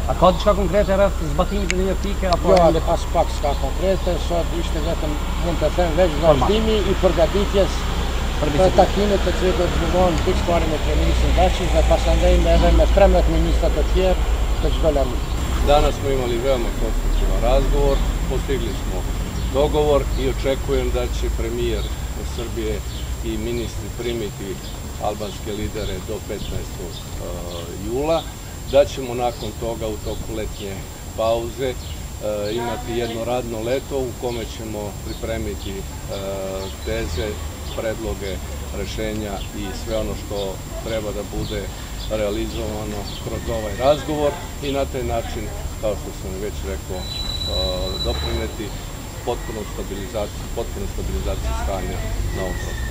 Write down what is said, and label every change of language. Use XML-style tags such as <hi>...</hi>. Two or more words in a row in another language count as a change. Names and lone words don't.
<sq>A ka diçka konkrete rreth zbatimit të një pike apo jo, as pak s'ka konkrete, sot ishte vetëm mund të them veç vazhdimi i përgatitjes për takimit të cilët do të zhvillohen pikë pari me kryeministrin Dačić dhe pasandaj edhe me 13 ministra të tjerë të çdo larmi.</sq> <sr>Danas smo imali veoma konstruktivan razgovor, postigli smo dogovor i očekujem da će premijer Srbije i ministri primiti albanske lidere do 15. jula, da ćemo nakon toga u toku letnje pauze imati jedno radno leto u kome ćemo pripremiti teze, predloge, rešenja i sve ono što treba da bude realizovano kroz ovaj razgovor i na taj način, kao što sam već rekao, doprineti potpuno stabilizaciju stanja na ovom prostoru.</sr>